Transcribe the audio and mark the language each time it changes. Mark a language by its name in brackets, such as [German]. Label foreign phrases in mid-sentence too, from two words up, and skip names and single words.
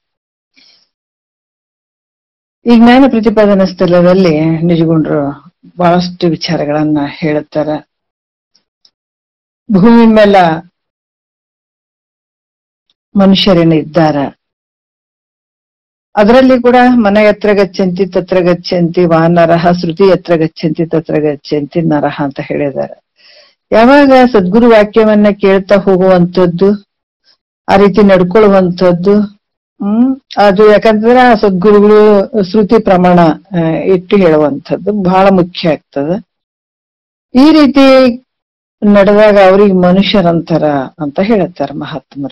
[Kannada] ಈ ಜ್ಞಾನ ಪ್ರತಿಪಾದನಾ ಸ್ಥಳದಲ್ಲಿ ನಿಜಗುಂಡ್ರು ಬಹಳಷ್ಟು ವಿಚಾರಗಳನ್ನ ಹೇಳುತ್ತಾರ. ಭೂಮಿ ಮೇಲ ಮನುಷ್ಯರೇನು ಇದ್ದಾರ, ಅದರಲ್ಲಿ ಕೂಡ [Sanskrit] ಮನ ಯತ್ರ ಗಚ್ಚಂತಿ ತತ್ರ ಗಚ್ಚಂತಿ ವಾನರಹ, ಶ್ರುತಿ ಯತ್ರ ಗಚ್ಚಂತಿ ತತ್ರ ಗಚ್ಚಂತಿ ನರಹ [Kannada] ಅಂತ ಹೇಳಿದ್ದಾರೆ. ಯಾವಾಗ ಸದ್ಗುರು ವಾಕ್ಯವನ್ನ ಕೇಳ್ತಾ ಹೋಗುವಂಥದ್ದು, ಆ ರೀತಿ ನಡ್ಕೊಳ್ಳುವಂಥದ್ದು, ಅದು ಯಾಕಂತಂದ್ರೆ ಆ ಸದ್ಗುರುಗಳು ಶ್ರುತಿ ಪ್ರಮಾಣ ಇಟ್ಟು ಹೇಳುವಂಥದ್ದು ಬಹಳ ಮುಖ್ಯ ಆಗ್ತದ. ಈ ರೀತಿ ನಡೆದಾಗ ಅವ್ರಿಗೆ ಮನುಷ್ಯರಂತರ ಅಂತ ಹೇಳುತ್ತಾರ ಮಹಾತ್ಮರು.